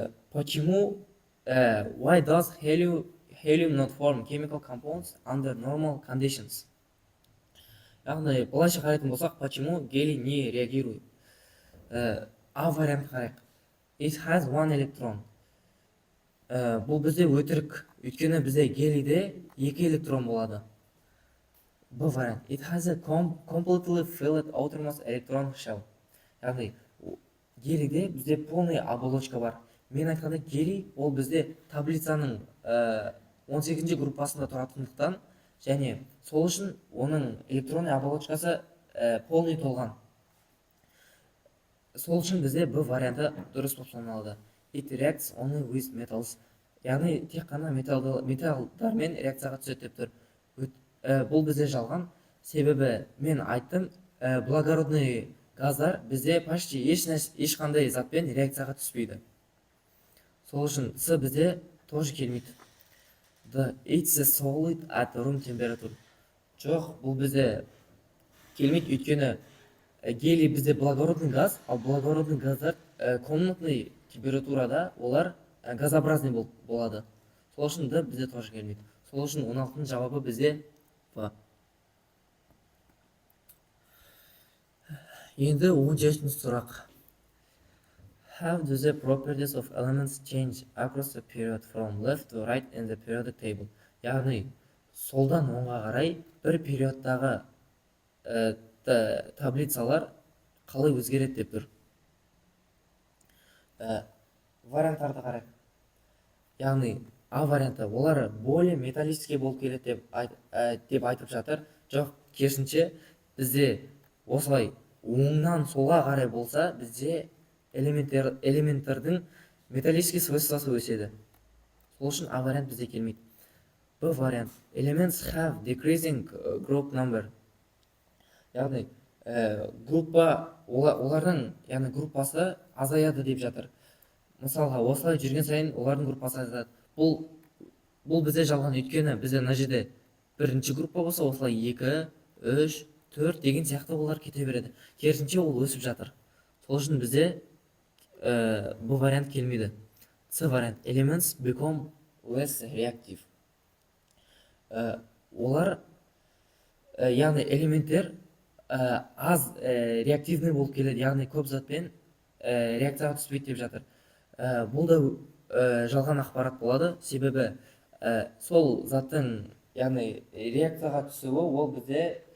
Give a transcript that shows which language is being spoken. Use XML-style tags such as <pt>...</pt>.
<en>Почему why does helium not form chemical compounds under normal conditions?</en> <kk>Яғни былайша қарайтын болсақ,</kk> <ru>почему гелий не реагирует?</ru> <kk>А вариант қарайық.</kk> <en>It has one electron.</en> <kk>Бұл бізде өтірік, өйткені бізде гелийде 2 электрон болады. Б вариант.</kk> <en>It has a completely filled outermost electron shell.</en> <kk>Яғни гелийде бізде</kk> <ru>полный оболочка</ru> <kk>бар. Мен айтқанда гелий ол бізде таблицаның 18-ші группасында тұратындықтан, және сол үшін оның электронный оболочкасы полный толған. Сол үшін бізде Б варианты дұрыс болып саналады.</kk> <en>It reacts only with metals.</en> <kk>Яғни тек қана металдармен реакцияға түседі деп тұр. Бұл бізде жалған. Себебі мен айттым, благородный газдар бізде почти ешқандай затпен реакцияға түспейді. Сол үшін С бізде тоже келмейді.</kk> <en>It's a solid at room temperature.</en> <kk>Жоқ, бұл бізде келмейді, өйткені гелий бізде</kk> <ru>благородный газ,</ru> <kk>ал благородный газдар комнатный температурада олар газообразный болады. Сол үшін Д бізде тоже келмейді. Сол үшін 16-ның жауабы бізде Б. Енді 17-ші сұрақ.</kk> <en>How do the properties of elements change across the period from left to right in the periodic table?</en> <kk>Яғни, солдан оңға қарай бір периодтағы таблицалар қалай өзгереді деп тұр. Варианттарды қарайық. Яғни, А варианты, олар</kk> <ru>более металлический</ru> <kk>болып келеді деп айтып жатыр. Жоқ, керісінше, бізде осылай оңнан солға қарай болса, бізде элементтердің металлический свойствосы өседі. Сол үшін А вариант бізде келмейді. Б вариант.</kk> <en>Elements have decreasing group number.</en> <kk>Яғни, олардың группасы азаяды деп жатыр. Мысалға, осылай жүрген сайын олардың группасы азаяды. Бұл бізде жалған, өйткені бізде мына жерде бірінші группа болса, осылай 2, 3, 4 деген сияқты олар кете береді. Керісінше ол өсіп жатыр. Сол үшін бізде бұл вариант келмейді. С вариант.</kk> <en>Elements become less reactive.</en> <kk>Олар, яғни элементтер аз реактивный болып келеді, яғни көп затпен реакцияға түспейді деп жатыр. Бұл да жалған ақпарат болады, себебі сол заттың, яғни реакцияға түсуі ол бізде</kk>